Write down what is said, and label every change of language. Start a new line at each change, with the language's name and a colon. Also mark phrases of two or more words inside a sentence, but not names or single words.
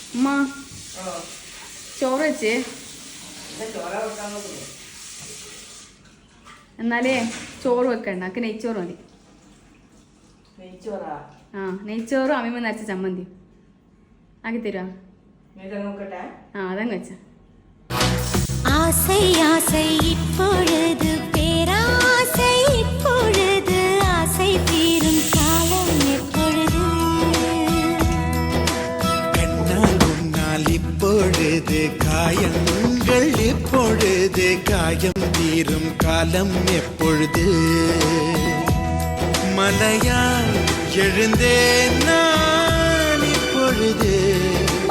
Malayalam: അമ്മ ചോറ് വെച്ച് എന്നാലേ ചോറ് വെക്കണ്ട എനിക്ക് നെയ്ച്ചോറ് മതി. ആ നെയ്ച്ചോറും അമ്മിമ്മ നരച്ച ചമ്മന്തി ആക്കി തരുവാ. ആ അതങ്ങ് വെച്ച
Tamil: ஆசை ஆசை இப்பொழுது பேராசை இப்பொழுது ஆசை தீரும் காலம் எப்பொழுது கண்ணால் முன்னால் இப்பொழுது காயங்கள் இப்பொழுது காயம் தீரும் காலம் எப்பொழுது மலையால் எழுந்தேன் நான் இப்பொழுது